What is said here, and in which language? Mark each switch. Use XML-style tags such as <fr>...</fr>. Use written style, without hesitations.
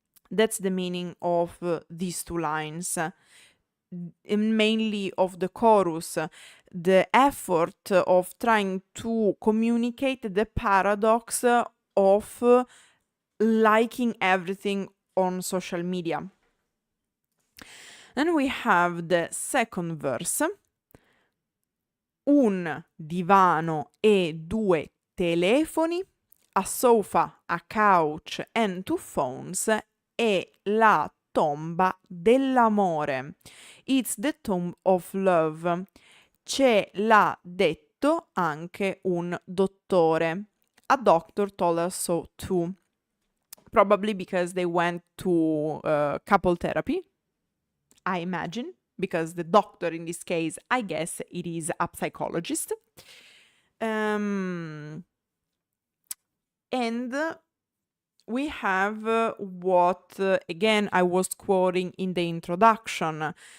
<en>That's the meaning of these two lines, mainly of the chorus, the effort of trying to communicate the paradox of liking everything on social media. Then we have the second verse.</en> <it>Un divano e due telefoni,</it> <en>a sofa, a couch and two phones,</en> <it>è la tomba dell'amore.</it> <en>It's the tomb of love.</en> <it>Ce l'ha detto anche un dottore.</it> <en>A doctor told us so too. Probably because they went to couple therapy, I imagine, because the doctor in this case, I guess it is a psychologist. And we have what, again, I was quoting in the introduction.</en>